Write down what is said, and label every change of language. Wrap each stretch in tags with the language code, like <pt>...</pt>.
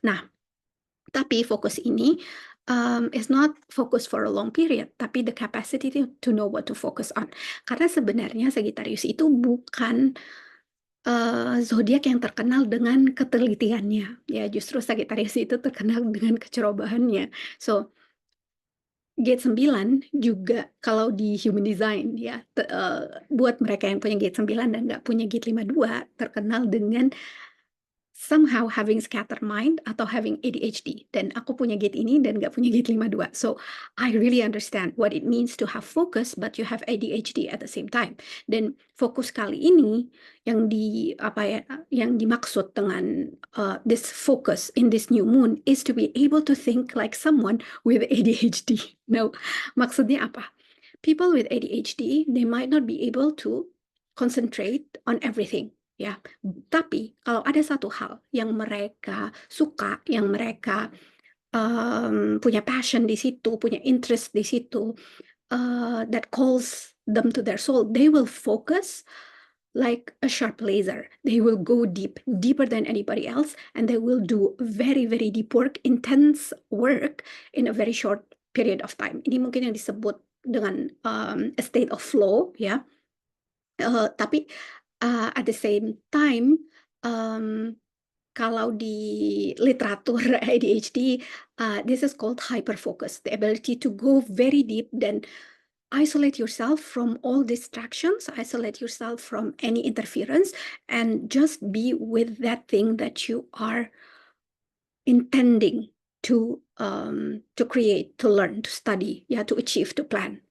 <id>Nah, tapi fokus ini</id> <en>is not focus for a long period, tapi the capacity to know what to focus on.</en> <id>Karena sebenarnya Sagittarius itu bukan zodiak yang terkenal dengan ketelitiannya, ya justru Sagittarius itu terkenal dengan kecerobohannya. So, gate 9 juga kalau di human design ya, buat mereka yang punya gate 9 dan nggak punya gate 52, terkenal dengan</id> <en>somehow having scattered mind</en> <id>atau</id> <en>having ADHD.</en> <id>Dan aku punya gate ini dan nggak punya gate 52.</id> <en>So, I really understand what it means to have focus but you have ADHD at the same time.</en> <id>Dan fokus kali ini yang yang dimaksud dengan</id> <en>this focus in this new moon is to be able to think like someone with ADHD.</en> <id>Now, maksudnya apa?</id> <en>People with ADHD, they might not be able to concentrate on everything.</en> <id>Ya, tapi kalau ada satu hal yang mereka suka, yang mereka punya passion di situ, punya interest di situ,</id> <en>that calls them to their soul, they will focus like a sharp laser. They will go deep, deeper than anybody else, and they will do very, very deep work, intense work in a very short period of time.</en> <id>Ini mungkin yang disebut dengan</id> <en>a state of flow,</en> <id>ya.</id> <en>Tapi at the same time, kalau di literatur ADHD, this is called hyperfocus, the ability to go very deep dan isolate yourself from all distractions, isolate yourself from any interference, and just be with that thing that you are intending to create, to learn, to study, yeah, to achieve, to plan.</en>